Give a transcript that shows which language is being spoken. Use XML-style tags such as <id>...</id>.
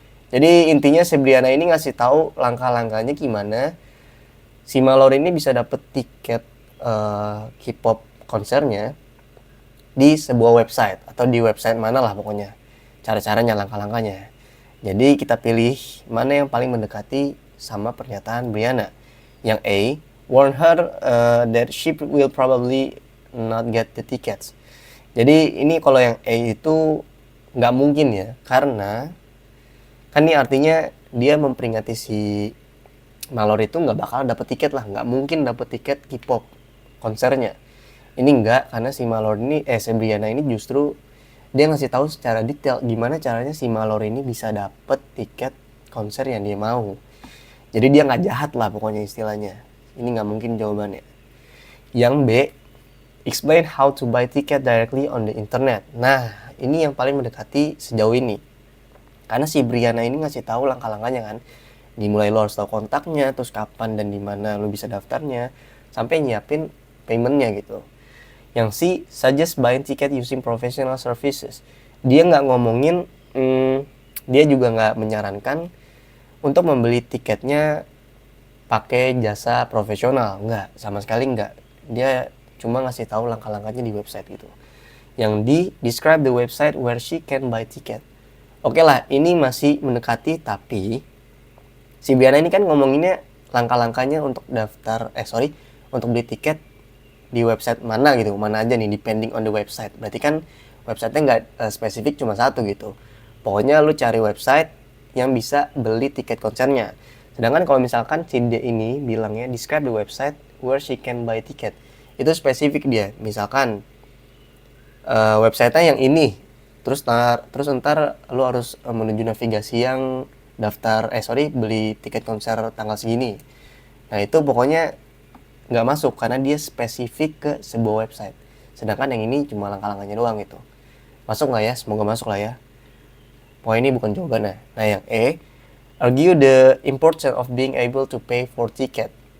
<id>Jadi intinya si Brianna ini ngasih tahu langkah-langkahnya gimana si Mallory ini bisa dapet tiket K-pop konsernya di sebuah website atau di website mana lah pokoknya, cara-caranya, langkah-langkahnya. Jadi kita pilih mana yang paling mendekati sama pernyataan Brianna.</id> <en>Yang A, warn her that she will probably not get the tickets.</en> <id>Jadi ini kalau yang A itu nggak mungkin ya, karena kan ini artinya dia memperingati si Mallory itu nggak bakal dapet tiket lah, nggak mungkin dapet tiket K-pop konsernya. Ini enggak, karena si Mallory ini, si Brianna ini justru dia ngasih tahu secara detail gimana caranya si Mallory ini bisa dapet tiket konser yang dia mau. Jadi dia nggak jahat lah pokoknya istilahnya. Ini nggak mungkin jawabannya.</id> <en>Yang B, explain how to buy ticket directly on the internet.</en> <id>Nah, ini yang paling mendekati sejauh ini. Karena si Brianna ini ngasih tahu langkah-langkahnya kan. Dimulai lo harus tahu kontaknya, terus kapan dan di mana lo bisa daftarnya, sampai nyiapin paymentnya gitu.</id> <en>Yang C, suggest buying ticket using professional services.</en> <id>Dia nggak ngomongin, dia juga nggak menyarankan untuk membeli tiketnya pakai jasa profesional. Nggak, sama sekali nggak. Dia cuma ngasih tahu langkah-langkahnya di website gitu.</id> <en>Yang D, describe the website where she can buy ticket.</en> <id>Oke lah, ini masih mendekati, tapi si Brianna ini kan ngomonginnya langkah-langkahnya untuk untuk beli tiket di website mana gitu, mana aja nih,</id> <en>depending on the website.</en> <id>Berarti kan websitenya nggak spesifik cuma satu gitu. Pokoknya lu cari website yang bisa beli tiket konsernya. Sedangkan kalau misalkan si D ini bilangnya</id> <en>describe the website where she can buy ticket,</en> <id>itu spesifik dia. Misalkan website-nya yang ini, terus ntar lu harus menuju navigasi yang beli tiket konser tanggal segini. Nah itu pokoknya nggak masuk karena dia spesifik ke sebuah website. Sedangkan yang ini cuma langkah-langkahnya doang gitu. Masuk nggak ya? Semoga masuk lah ya. Pokoknya ini bukan jawabannya.</id> <en>Nah yang E, argue the importance of being able to pay for ticket.</en>